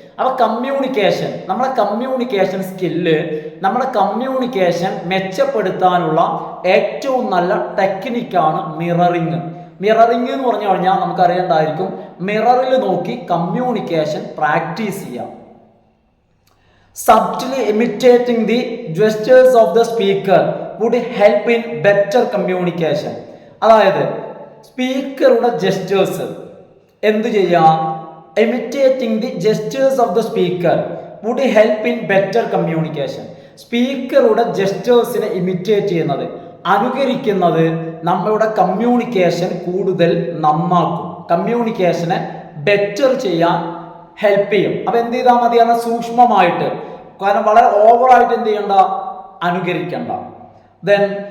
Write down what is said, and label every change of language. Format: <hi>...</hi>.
<ml>അപ്പോൾ കമ്മ്യൂണിക്കേഷൻ, നമ്മുടെ communication skill, നമ്മുടെ കമ്മ്യൂണിക്കേഷൻ മെച്ചപ്പെടുത്താനുള്ള ഏറ്റവും നല്ല ടെക്നിക്കാണ് മിററിങ്. മിററിങ് എന്ന് പറഞ്ഞു കഴിഞ്ഞാൽ നമുക്കറിയേണ്ടതായിരിക്കും, മിററിൽ നോക്കി കമ്മ്യൂണിക്കേഷൻ പ്രാക്ടീസ് ചെയ്യാം.</ml> <en>Subtly imitating the gestures of the speaker would help in better communication.</en> <ml>അതായത് സ്പീക്കറുടെ ജെസ്റ്റേഴ്സ് എന്ത് ചെയ്യാം?</ml> <en>Imitating the gestures of the speaker would help in better communication.</en> <ml>സ്പീക്കറുടെ ജെസ്റ്റേഴ്സിനെ ഇമിറ്റേറ്റ് ചെയ്യുന്നത്, അനുകരിക്കുന്നത് നമ്മളുടെ കമ്മ്യൂണിക്കേഷൻ കൂടുതൽ നന്നാക്കും, കമ്മ്യൂണിക്കേഷനെ ബെറ്റർ ചെയ്യാൻ ഹെൽപ്പ് ചെയ്യും. അപ്പൊ എന്ത് ചെയ്താൽ മതിയാണ്? സൂക്ഷ്മമായിട്ട്, കാരണം വളരെ ഓവറായിട്ട് എന്ത് ചെയ്യണ്ട, അനുകരിക്കണ്ട. ദെൻ</ml>